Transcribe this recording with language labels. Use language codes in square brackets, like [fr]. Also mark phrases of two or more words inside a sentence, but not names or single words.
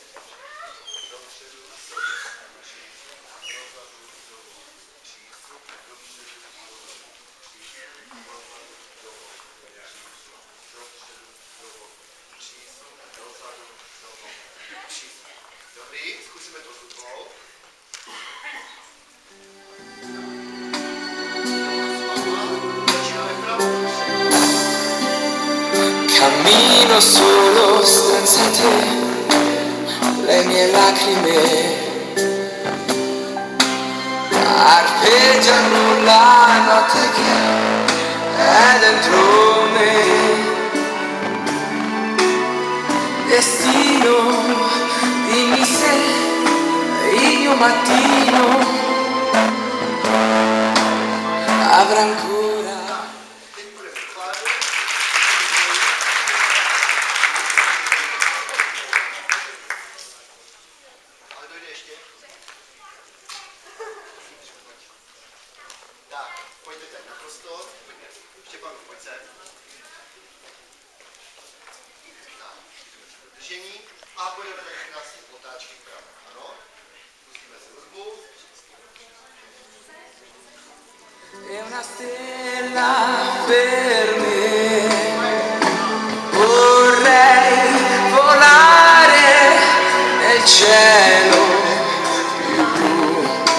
[cs] Dopředu, dobrý, zkusíme to s rukou. [it] Cammino solo senza te, le mie lacrime arpeggiano la notte che è dentro me. Destino, dimmi se il mio mattino avrà ancora. [cs] Tak, pojďte teď na prostor. Štěpán, pojď sem. Tak, držení. A pojďme tady krásně otáčky vpravo. Ano. Pustíme si hudbu. [it] È una stella per me. Vorrei volare nel cielo più blu.